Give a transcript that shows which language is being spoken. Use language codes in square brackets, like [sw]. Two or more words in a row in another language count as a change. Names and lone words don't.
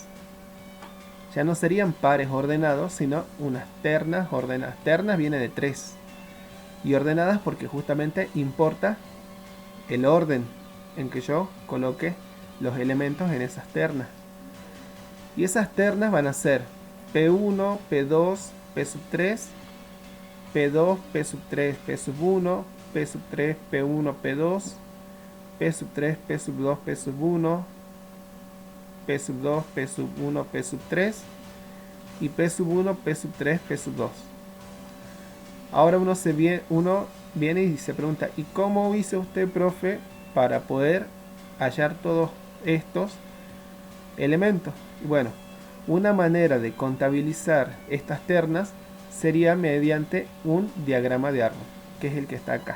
[es] Ya no serían pares ordenados, sino unas ternas ordenadas. Ternas viene de 3. Y ordenadas porque justamente importa el orden en que yo coloque los elementos en esas ternas. Y esas ternas van a ser P1, P2, P sub 3, P2, P sub 3, P sub 1, P sub 3, P1, P2, P sub 3, P sub 2, P sub 1, P sub 2, P sub 1, P sub 3 y P sub 1, P sub 3, P sub 2. Ahora uno viene y se pregunta, ¿y cómo hizo usted, profe, para poder hallar todos estos elementos? Bueno, una manera de contabilizar estas ternas sería mediante un diagrama de árbol, que es el que está acá.